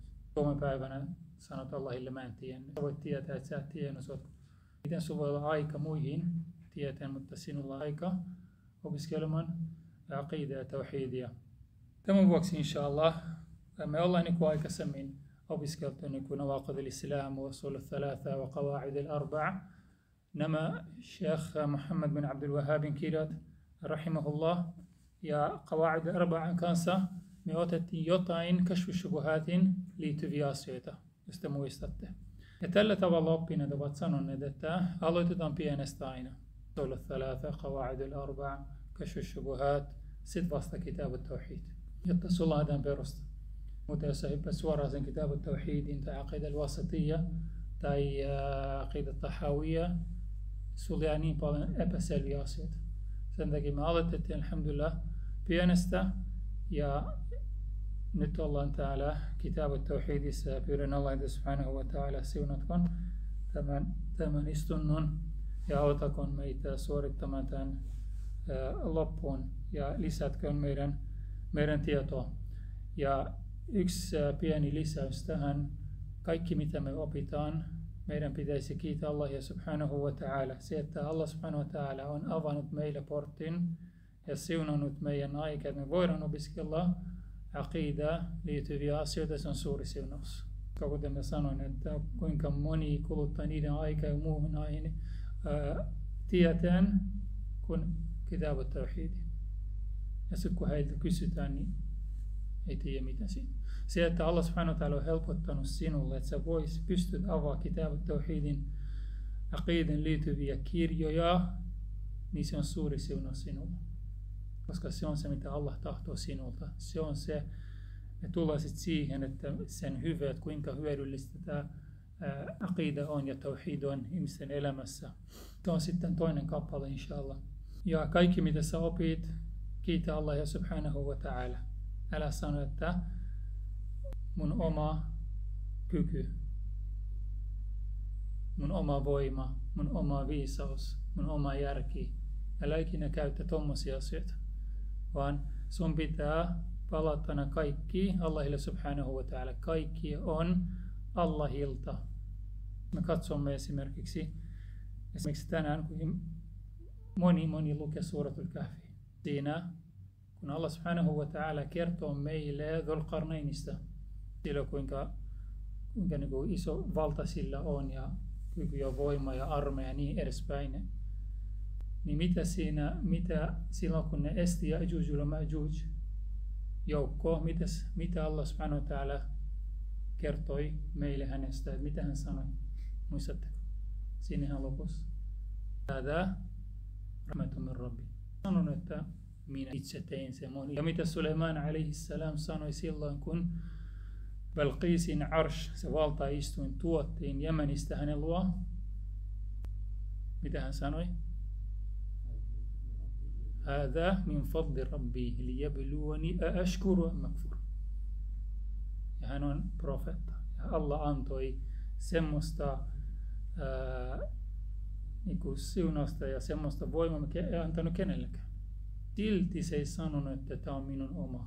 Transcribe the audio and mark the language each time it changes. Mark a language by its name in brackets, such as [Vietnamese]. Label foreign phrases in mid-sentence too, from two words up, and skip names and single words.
[Finnish] Suomen päivänä sanot Allahille, mä en tiedä. Sä voit tietää, että sä et tiedä, miten sulla voi olla aika muihin tieteen, mutta sinulla on aika opiskelemaan aqiidaa ja tawhidia. Tämän vuoksi inshallah me ollaan aikaisemmin opiskeltu nawaqid al-islam wa usul al-thalatha wa qawaid al-arba'a. Nämä Sheikh Muhammad bin Abdul Wahhabin kirjat rahimahullah ja qawaid al-arba'an kanssa me otettiin jotain kashfu shubuhatin liittyviä asioita, jos te muistatte. Ja tällä tavalla oppineet ovat sanoneet, että aloitetaan pienestä aina. Usul al-thalatha, qawaid al-arba'a, kashfu shubuhat, sit vasta Kitab at-Tawhid, jotta sulla on tämän perusta. Mutta jos sä hyppät suoraan sen Kitab at-Tawhidin tai aqiida al-wasatiyya tai aqiida at-tahawiyya, sulla jää niin paljon epäselviä asioita. Sen takia me aloitettiin alhamdulillah pienestä ja nyt ollaan täällä Kitab at-Tawhidissa ja pyydän Allah [Arabic] سبحانه وتعالى [Finnish] siunatkoon tämän istunnon ja autakon meitä suorittamaan tämän loppuun ja lisätköön meidän tietoa. Ja yksi pieni lisäys tähän, kaikki mitä me opitaan, meidän pitäisi kiittää Allahia [Arabic] سبحانه وتعالى. [Finnish] Se, että Allah [Arabic] سبحانه وتعالى [Finnish] on avannut meille portin ja siunannut meidän aikaa, me voidaan opiskella aqidaa liittyviä asioita, se on suuri siunaus. Kuten mä sanoin, että kuinka moni kuluttaa niiden aikaa ja muuhun näihin tietään kuin kitab at-tawhid. Ja sitten kun heiltä kysytään, niin ei tiedä mitä siinä. Se, että Allah [Arabic] سبحانه وتعالى [Finnish] on helpottanut sinulle, että sä pystyt avaamaan kitab at-tawhidin aqiidan liittyviä kirjoja, niin se on suuri siunaus sinulle. Koska se on se, mitä Allah tahtoo sinulta. Se on se, me tullaan sitten siihen, että sen hyvä, että kuinka hyödyllistä tämä aqida on ja tawhid on ihmisten elämässä. Se on sitten toinen kappale, inshallah. Ja kaikki, mitä sä opit, kiitä Allah ja [Arabic] سبحانه وتعالى. [Finnish] Älä sano, että mun oma kyky, mun oma voima, mun oma viisaus, mun oma järki. Älä ikinä käytä tommosia asioita, vaan sun pitää palatana kaikki Allahille [Arabic] سبحانه وتعالى. [Finnish] Kaikki on Allahilta. Me katsomme esimerkiksi tänään, kun moni lukee suuratul kahfi. Siinä, kun Allah [Arabic] سبحانه وتعالى [Finnish] kertoo meille Dhul-Qarnaynista, sillä kuinka niin kuin iso valta sillä on ja kyky ja voima ja armeija ja niin edespäin. Niin mitä silloin kun ne esti Ya'juj ja Ma'juj joukkoa, mitä Allah [Arabic] سبحانه وتعالى [Finnish] kertoi meille hänestä, että mitä hän sanoi? Muistatteko? Siinähän lopussa. [Arabic] هذا رحمة من ربي. [Finnish] Sanon, että minä itse tein sen moni. Ja mitä Sulaiman alaihissalam sanoi silloin, kun Balqisin arsh, se valtaistuin, tuottiin Jemenistä hänen luo? Mitä hän sanoi? [Arabic] هذا من فضل ربي ليبلوني أأشكر أم أكفر. [Finnish] Ja hän on profeetta. Ja Allah antoi semmoista niinku siunausta ja semmoista voimaa, mikä ei antanut kenellekään. Silti se ei sanonut, että tämä on minun oma.